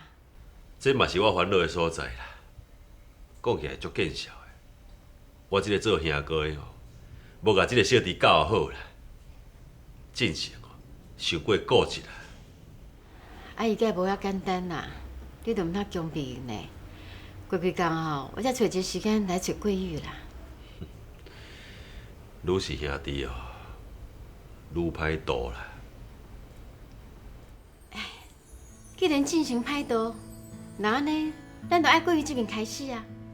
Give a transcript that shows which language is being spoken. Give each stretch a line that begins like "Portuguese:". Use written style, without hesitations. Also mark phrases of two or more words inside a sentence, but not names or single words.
Min Nan Chinese: 这嘛是我烦恼的所在啦。讲起来足见笑的，我这个做兄哥的吼，无甲这个小弟教好啦，真是哦，伤过固执啦。啊，伊个无遐简单啦，你都毋通强逼因呢。规规工吼，我才找一个时间来找桂玉啦。愈是兄弟哦，愈歹度啦。既然进行歹道，那安尼，咱就爱桂玉这边开始啊。